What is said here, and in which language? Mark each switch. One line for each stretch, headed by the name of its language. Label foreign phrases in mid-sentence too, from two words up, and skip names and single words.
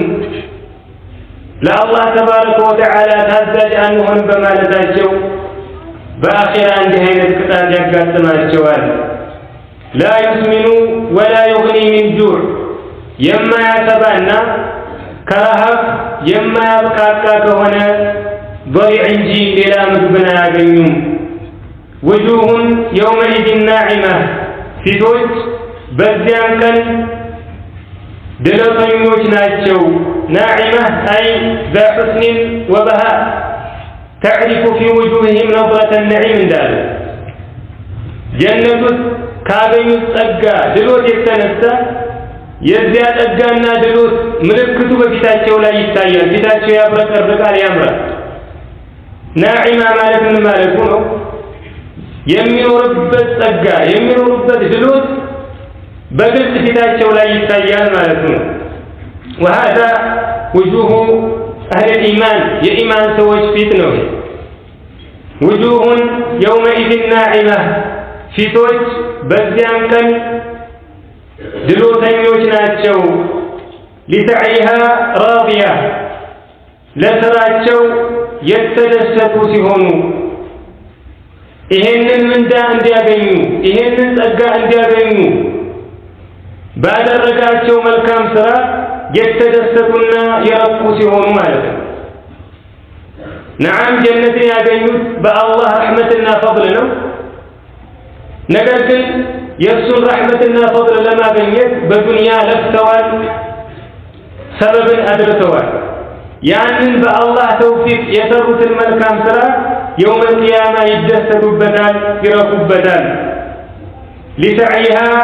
Amharic: ለአላህ
Arabic: تبارك وتعالى
Amharic: ታዛዥ አንሆንም በማለታቸው በአኺራ እንዲህ አይነት ቅጣት ያጋጥማቸዋል።
Arabic: لا يسمن ولا يغني من جوع
Amharic: የማያሰባና ከረሃብ የማያብቃቃ ከሆነ ضريع እንጂ ሌላ ምግብን አያገኙም።
Arabic: وجوه يومئذ ناعمة
Amharic: ፊቶች በዚያን ቀን ድለተኞች ናቸው። ናዒማ አይ
Arabic: ذا حسن وبهاء تعرف في وجوههم نظرة النعيم
Amharic: እንዳለ ጀነት ውስጥ ካገኙት ጸጋ ድሎት የተነሳ የዚያ ጸጋና ድሎት ምልክቱ በፊታቸው ላይ ይታያል። ፊታቸው ያብረቀርቃል፣ ያምራል። ናዒማ ማለት ምን ማለቱ ነው? የሚኖርበት ጸጋ የሚኖርበት ድሎት በግልጽ ፊታቸው ላይ ይታያል ማለት ነው።
Arabic: وهذا وجوه أهل الإيمان
Amharic: የኢማን ሰዎች ፊት ነው።
Arabic: وجوه يومئذ ناعمة
Amharic: ፊቶች በዚያን ቀን ድሎተኞች ናቸው።
Arabic: لسعيها راضية
Amharic: ለስራቸው የተደሰቱ ሲሆኑ ይሄንን ምንዳ እንዲያገኙ ይሄንን ጸጋ እንዲያገኙ ባደረጋቸው መልካም ስራ የተደሰቱና የረኩ ሲሆኑ ማለት ነው። ነዓም ጀነትን ያገኙት በአላህ ረሕመትና ፈضል ነው። ነገር ግን የእሱን ረሕመትና ፈضል ለማግኘት በዱንያ ለፍተዋል፣ ሰበብን አድርሰዋል። ያንን በአላህ ተውፊቅ የሰሩትን መልካም ስራ
Arabic: يوم القيامة
Amharic: ይደሰቱበታል፣ ይረኩበታል። ሊሰዕይሃ